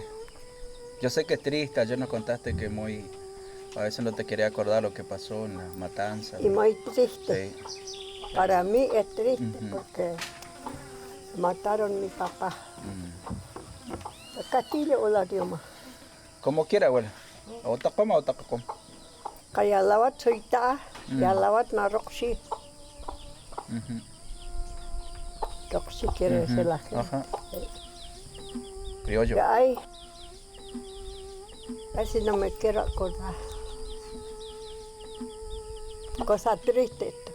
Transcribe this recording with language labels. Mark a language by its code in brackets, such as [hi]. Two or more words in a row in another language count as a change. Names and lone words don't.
[es] Yo sé que es triste, ayer nos contaste que a veces no te quería acordar lo que pasó en la matanza. Y muy triste. Sí. Para mí es triste porque mataron a mi papá. El Castillo o la Dioma. Como quiera, abuela. O tacoma o tacacom. [ppl] Kaya lawat suita, ya lawat na roksi. [es] Roksi quiere decir la gente. Ajá. Criollo. Ya hay. Así no me quiero acordar. Cosa triste esto.